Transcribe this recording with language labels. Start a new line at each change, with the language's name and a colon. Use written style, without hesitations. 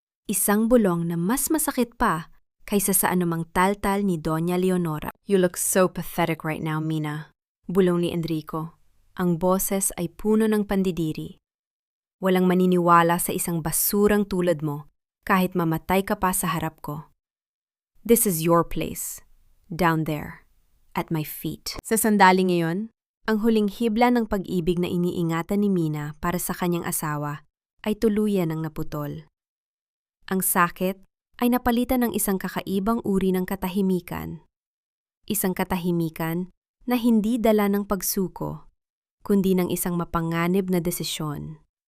Filipino: Isang bulong na mas masakit pa kaysa sa anumang taltal ni Doña Leonora.
English: You look so pathetic right now, Mina.
Filipino: Bulong ni Enrico. Ang boses ay puno ng pandidiri. Walang maniniwala sa isang basurang tulad mo kahit mamatay ka pa sa harap ko.
English: This is your place, down there, at my feet.
Filipino: Sa sandaling iyon, ang huling hibla ng pag-ibig na iniingatan ni Mina para sa kanyang asawa ay tuluyan ng naputol. Ang sakit ay napalitan ng isang kakaibang uri ng katahimikan. Isang katahimikan na hindi dala ng pagsuko, kundi ng isang mapanganib na desisyon.